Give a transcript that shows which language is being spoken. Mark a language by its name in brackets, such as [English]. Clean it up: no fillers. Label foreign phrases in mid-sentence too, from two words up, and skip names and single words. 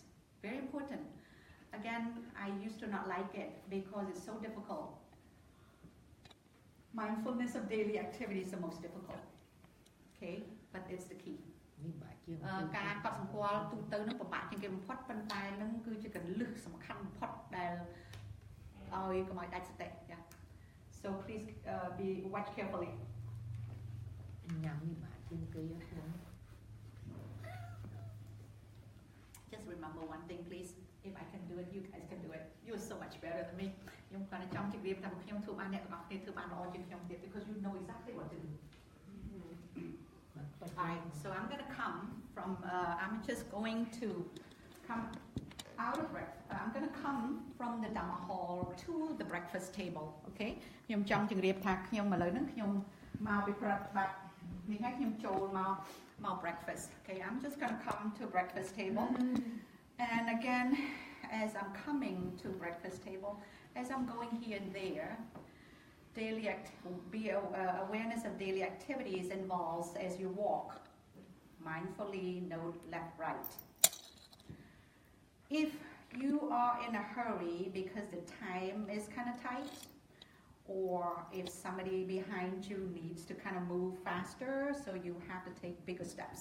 [English] Very important. Again, I used to not like it because it's so difficult. Mindfulness of daily activity is the most difficult. Okay, but it's the key. [Khmer] ការកត់សម្គាល់ទូទៅនឹងពិបាកជាងគេបំផុតប៉ុន្តែនឹងគឺជាកលឹះសំខាន់បំផុតដែលឲ្យកុំឲ្យដាច់សតិ [English] So please be watch carefully. Just remember one thing, please. If I can do it, you guys can do it. You're so much better than me. [Khmer] ខ្ញុំគាត់ចង់ជម្រាបថាខ្ញុំធ្វើបានអ្នកទាំងអស់គ្នាធ្វើបានល្អជាងខ្ញុំទៀត [English] because you know exactly what to do. Alright, so I'm going to come from, I'm just going to come out of breakfast. I'm going to come from the Dhamma hall to the breakfast table, okay? [Khmer] ខ្ញុំចង់ជម្រាបថាខ្ញុំឥឡូវហ្នឹងខ្ញុំមកពីប្រតិបត្តិនេះហើយខ្ញុំចូលមក breakfast. [English] Okay, I'm just going to come to breakfast table. And again, as I'm coming to breakfast table, as I'm going here and there, awareness of daily activities involves as you walk. Mindfully note left, right. If you are in a hurry because the time is kind of tight, or if somebody behind you needs to kind of move faster, so you have to take bigger steps.